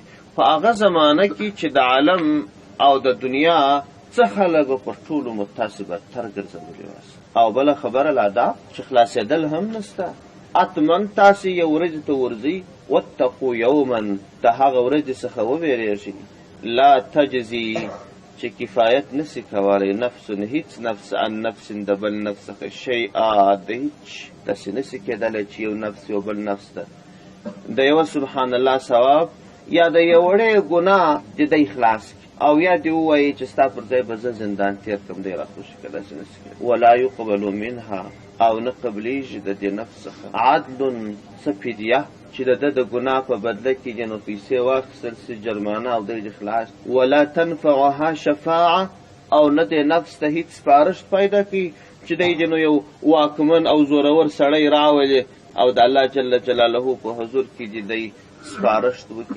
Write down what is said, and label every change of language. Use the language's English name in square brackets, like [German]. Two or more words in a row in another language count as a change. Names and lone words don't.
[Pashto] په هغه زمانه کې چې د عالم او د دنیا څه خلک به پر ټولو متاسې بدتر ګرځولي واست. او بله خبره لا دا چې خلاصېدل هم نسته، اتمن تاسې یو ورځې ته ورځئ، [Arabic] واتقوا یوما، [Pashto] د هغه ورځې څخه وبېرېږئ، [Arabic] لا تجزي [Pashto] چې کفایت نسی کولی نفس هیڅ [Arabic] نفس عن نفس [Pashto] د بل نفس څخه شیئا، د هیڅ داسې نسی کېدلی چې یو نفس یو بل نفس ته د یوه سبحان الله ثواب یا د یو وړې ګناه د دی خلاص کړي، او یا دې ووایي چې ستا پر ځای به زه زندان تېر کړم، دی راخوشي که داسې نسی کېدلی. [Arabic] ولا یقبل منها، [Pashto] او نه قبلیږي د دې نفس څخه عدل څه فدیه چې د ده د ګناه په بدله کې دې نو پیسې واخیستل سي، جرمانه او دی دې خلاص. [Arabic] ولا تنفعها شفاعه، [Pashto] او نه دې نفس ته هیڅ سپارښت پیدا کوي چې دی دې نو یو واکمن او زورور سړی راولي او د الله [Arabic] جل جلاله [Pashto] په حضور کې دې دی سپارښت وکړي.